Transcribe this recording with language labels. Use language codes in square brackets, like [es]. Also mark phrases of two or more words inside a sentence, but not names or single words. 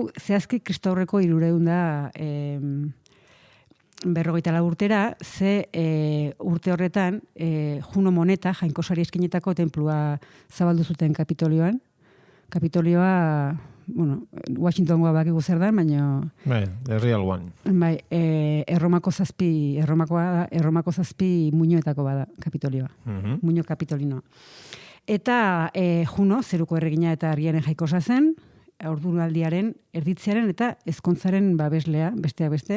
[eu] Zehazki Kristaurreko 300 54 urtera, ze urte horretan Juno Moneta, jainkosari eskinetako tenplua zabaldu zuten Kapitolioan. Kapitolioa, Washingtongoa bakigu zer da, baina... Bai, [en] the real one. [eu] Bai, Erromako 7 muinoetako bada Kapitolioa. Muino kapitolinoa. Eta Juno, zeruko erregina eta argiaren jaikosa zen, ordunaldiaren, erditzearen eta ezkontzaren babeslea, besteak beste.